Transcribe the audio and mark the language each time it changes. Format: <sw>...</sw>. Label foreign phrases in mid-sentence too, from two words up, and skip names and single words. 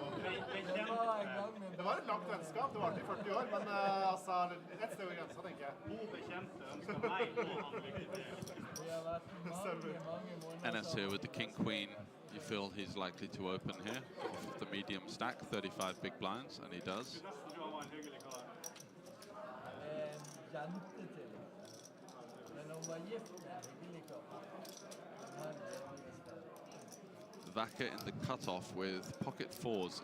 <no>Det var et langt vennskap, det var i 40 år, men altså, rett sted over grensa, tenker jeg.</no> <en>Ennis here with the King Queen. You feel he's likely to open here off of the medium stack, 35 big blinds, and he does. Vaca in the cutoff with pocket 4s.</en>